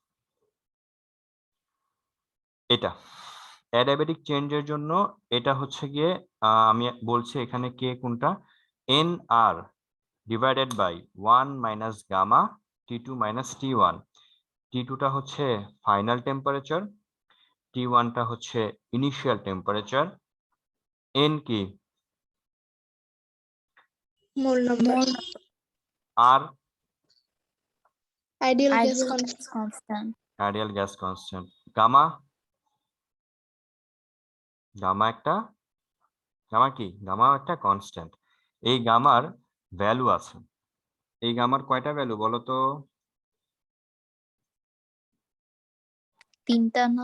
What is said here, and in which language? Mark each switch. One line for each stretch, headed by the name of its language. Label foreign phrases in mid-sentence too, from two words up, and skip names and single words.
Bangla: এটা অ্যাডিয়াবেটিক চেঞ্জের জন্য এটা হচ্ছে গিয়ে আমি বলছি এখানে কে কোনটা, NR
English: divided by
Bangla: 1
English: minus gamma
Bangla: T2 মাইনাস T1। T2 টা হচ্ছে
English: final temperature,
Bangla: T1 টা হচ্ছে
English: initial temperature,
Bangla: N কি
English: Mole number. R Ideal gas Ideal constant. gas constant. ideal gas constant,
Bangla: গামা গামা একটা কনস্ট্যান্ট। এই গামার ভ্যালু আছে, এই গামার কয়টা ভ্যালু বলো তো? তিনটা না?